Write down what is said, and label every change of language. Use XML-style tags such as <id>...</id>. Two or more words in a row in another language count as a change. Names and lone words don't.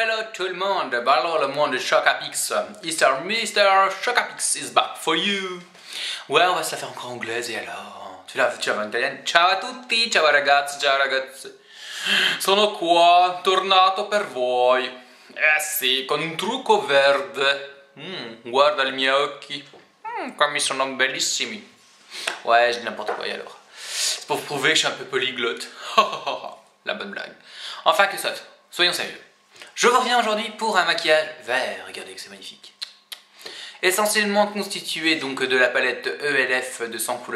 <fr>tout le monde, alors le monde de Chocapix.</fr> <en>Mr. Chocapix is back for you.</en> <fr>Ouais, on va se la faire encore anglaise et alors? Tu vas en italienne?</fr> <it>Ciao a tutti, ciao ragazzi, ciao ragazzi. Sono qua, tornato per voi. Eh sì, con un trucco verde. Guarda i miei occhi.</it> <fr>Comme ils sont bellissimi. Ouais, je dis n'importe quoi alors. C'est pour prouver que je suis un peu polyglotte. La bonne blague. Enfin que soit, soyons sérieux. Je vous reviens aujourd'hui pour un maquillage vert. Regardez que c'est magnifique. Essentiellement constitué donc de la palette ELF de 100 couleurs.</fr>